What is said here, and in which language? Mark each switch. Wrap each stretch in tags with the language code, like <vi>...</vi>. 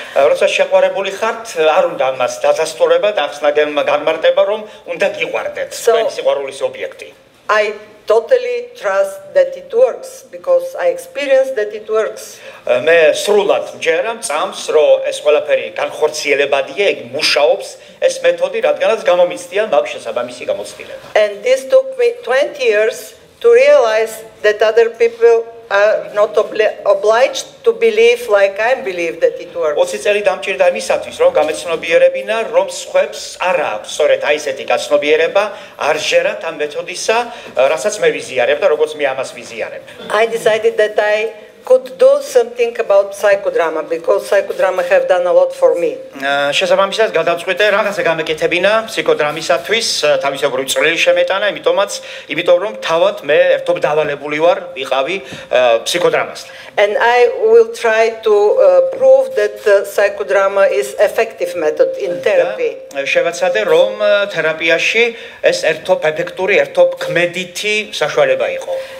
<ka>როცა შეყვარებული ხართ, არ უნდა მას დადასტურება და ახსნა გამარტება, რომ უნდა გიყვარდეთ თქვენი სიყვარულის ობიექტი.</ka> <en>I totally trust that it works because I experienced that it works.</en> <ka>მე სრულად მჯერა წამს, რომ ეს ყველაფერი განხორციელებადია, იგი მუშაობს, ეს მეთოდი, რადგანაც გამომიცდია მაქვს შესაბამისი გამოცდილება.</ka> <en>And this took me 20 years to realize that other people are not obliged to believe like I believe that it works.</en> <ka>20 წელი დამჭირდა იმისათვის, რომ გამეცნობიერებინა, რომ სხვებს არ აქვს სწორედ აი ესეთი გაცნობიერება, არ ჟერათ ამ მეთოდისა, რასაც მე ვიზიარებ და როგორც მე ამას ვიზიარებ.</ka> <en>I decided that I could do something about psychodrama because psychodrama have done a lot for me.</en> <ka>შესაბამისად გადავწყვეტე რაღაცა გამეკეთებინა ფსიქოდრამისათვის, თავისებური წვლილი შემეტანა, იმიტომ რომ თავად მე ერთობ დავალებული ვარ, ვიყავი ფსიქოდრამასთან.</ka> <en>And I will try to prove that psychodrama is effective method in therapy.</en> <ka>შევაცადე რომ თერაპიაში ეს ერთობ ეფექტური, ერთობ ქმედითი საშუალება იყო.</ka>